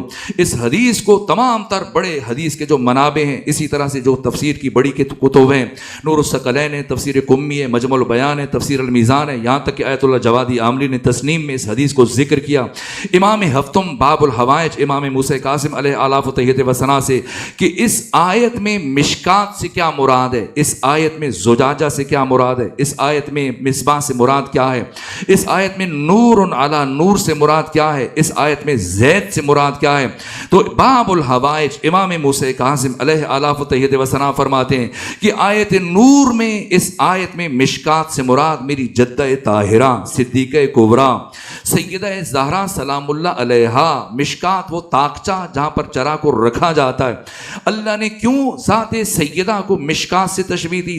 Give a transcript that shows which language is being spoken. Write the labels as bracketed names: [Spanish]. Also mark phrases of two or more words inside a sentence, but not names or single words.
[Urdu] اس حدیث کو تمام تر بڑے حدیث کے جو منابع ہیں، اسی طرح سے جو تفسیر کی بڑی کتب ہیں، نور الثقلین ہے، تفسیر قمی ہے، مجمع البیان ہے، تفسیر المیزان ہے، یہاں تک کہ آیت اللہ جوادی عاملی نے تسنیم میں اس حدیث کو ذکر کیا۔ امام ہفتم باب الحوائج، امام موسیٰ کاظم [Arabic] علیہ آلاف و تحیت و ثنا [Urdu] سے، کہ اس آیت میں مشکات سے کیا مراد ہے، اس آیت میں زجاجہ سے کیا مراد ہے، اس آیت میں مصباح سے مراد کیا ہے، اس آیت میں [Arabic] نور علی نور [Urdu] سے مراد کیا ہے، اس آیت میں زید سے مراد کیا ہے۔ تو باب الحوائج امام موسیٰ کاظم [Arabic] علیہ آلاف و تحیت و ثنا [Urdu] فرماتے ہیں کہ آیت نور میں، اس آیت میں مشکات سے مراد میری جدہ طاہرہ صدیقہ کبریٰ سیدہ زہرا [Arabic] سلام اللہ علیہا۔ [Urdu] مشکات وہ طاقچہ جہاں پر چرا کو رکھا جاتا ہے۔ اللہ نے کیوں ذات سیدہ کو مشکات سے تشبیہ دی؟